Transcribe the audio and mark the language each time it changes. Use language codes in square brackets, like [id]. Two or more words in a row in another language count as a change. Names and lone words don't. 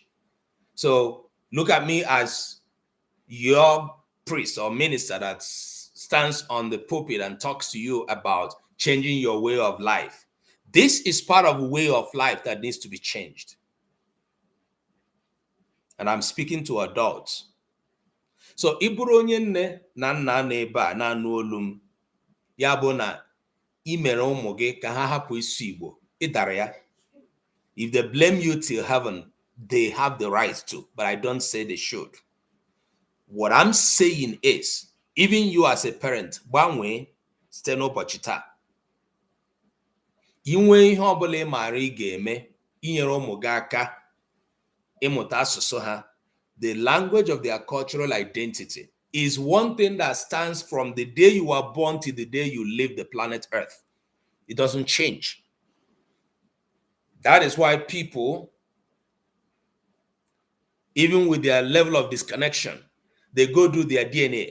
[en] So look at me as your priest or minister that stands on the pulpit and talks to you about changing your way of life. This is part of a way of life that needs to be changed. And I'm speaking to adults. [ig] So iburu onye nne na nna na ebe a na anu olu m, ya bụ na imere ụmụ gị ka ha hapụ isu Igbo, ịdara ya. [en] If they blame you till heaven, they have the right to, but I don't say they should. What I'm saying is, even you as a parent, [ig] gbanwee site n'ụbọchị taa. Inwe ihe ọbụla ị maara ị ga-eme inyere ụmụ gị aka ịmụta asụsụ ha. [en] The language of their cultural identity is one thing that stands from the day you are born to the day you leave the planet Earth. It doesn't change. That is why people, even with their level of disconnection, they go do their DNA.